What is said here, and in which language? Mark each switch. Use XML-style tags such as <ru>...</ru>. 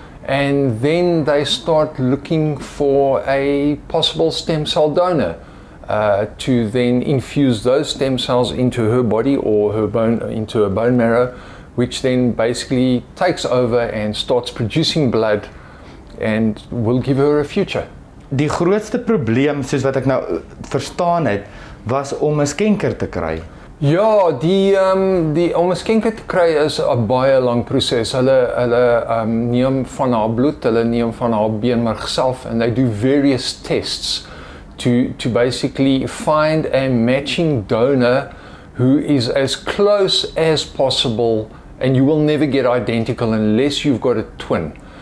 <en>And then they start looking for a possible stem cell donor to then infuse those stem cells into her body or into her bone marrow, which then basically takes over and starts producing blood and will give her a future.</en> <af>Die grootste probleem, soos wat ek nou verstaan het, was om 'n skenker te kry. Ja, om 'n skenker te kry is 'n baie lang proses. Hulle neem van haar bloed, hulle neem van haar beenmerg self,</af> <en>and they do various tests to basically find a matching donor who is as close as possible, and you will never get identical unless you've got a twin.</en>